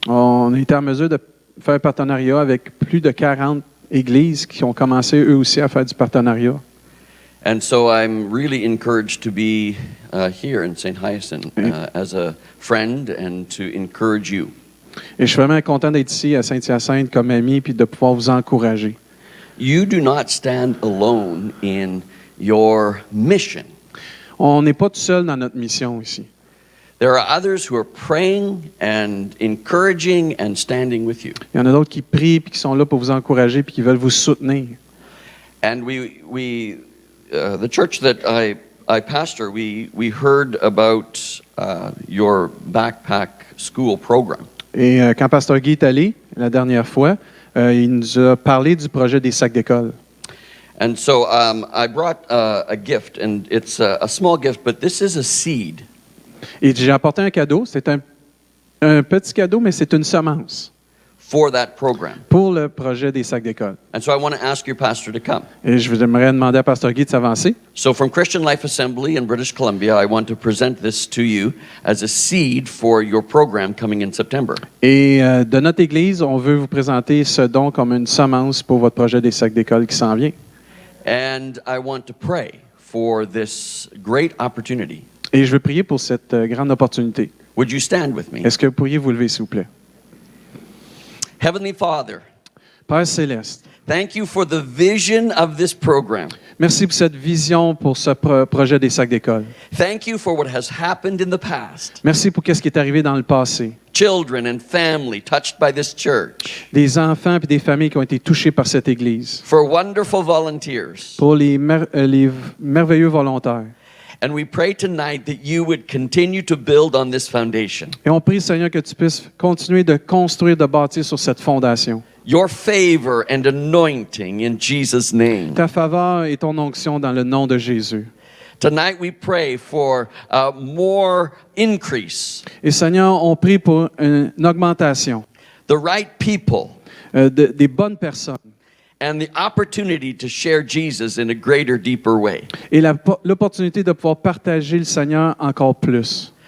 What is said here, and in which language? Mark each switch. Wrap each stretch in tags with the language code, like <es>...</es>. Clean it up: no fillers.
<fr>On était en mesure de faire un partenariat avec plus de 40 églises qui ont commencé eux aussi à faire du partenariat.</fr> <en>And so I'm really encouraged to be here in St. Hyacinthe as a friend and to encourage you.</en> <fr>Et je suis vraiment content d'être ici à Saint-Hyacinthe comme ami puis de pouvoir vous encourager.</fr> <en>You do not stand alone in your mission.</en> <fr>On n'est pas tout seul dans notre mission ici.</fr> <en>There are others who are praying and encouraging and standing with you.</en> <fr>Il y en a d'autres qui prient puis qui sont là pour vous encourager puis qui veulent vous soutenir.</fr> <en>And the church that I pastor, we heard about your backpack school program.</en> <fr>Et quand Pasteur Guy est allé la dernière fois, il nous a parlé du projet des sacs d'école.</fr> <en>And so I brought a gift, and it's a small gift, but this is a seed.</en> <fr>Et j'ai apporté un cadeau. C'est un petit cadeau, mais c'est une semence</fr> <en>for that program.</en> <fr>Pour le projet des sacs d'école.</fr> <en>And so I want to ask your pastor to come.</en> <fr>Et je voudrais demander à Pasteur Guy de s'avancer.</fr> <en>So from Christian Life Assembly in British Columbia, I want to present this to you as a seed for your program coming in September.</en> <fr>Et de notre Église, on veut vous présenter ce don comme une semence pour votre projet des sacs d'école qui s'en vient.</fr> <en>And I want to pray for this great opportunity.</en> <fr>Et je veux prier pour cette grande opportunité.</fr> <en>Would you stand with me?</en> <fr>Est-ce que vous pourriez vous lever, s'il vous plaît?</fr> <en>Heavenly Father,</en> <fr>Père céleste,</fr> <en>thank you for the vision of this program.</en> <fr>merci pour cette vision pour ce projet des sacs d'école.</fr> <en>Thank you for what has happened in the past.</en> <fr>Merci pour ce qui est arrivé dans le passé.</fr> <en>Children and family touched by this church.</en> <fr>Des enfants et des familles qui ont été touchés par cette Église.</fr> <en>For wonderful volunteers.</en> <fr>Pour les merveilleux volontaires.</fr> <en>And we pray tonight that you would continue to build on this foundation.</en> <fr>Et on prie, Seigneur, que tu puisses continuer de construire, de bâtir sur cette fondation.</fr> <en>Your favor and anointing in Jesus' name.</en> <fr>Ta faveur et ton onction dans le nom de Jésus.</fr> <en>Tonight we pray for more increase,</en> <fr>Et Seigneur, on prie pour une augmentation,</fr> <en>the right people,</en> <fr>des bonnes personnes</fr> <en>and the opportunity to share Jesus in a greater, deeper way.</en> <fr>et l'opportunité de pouvoir partager le Seigneur encore plus.</fr>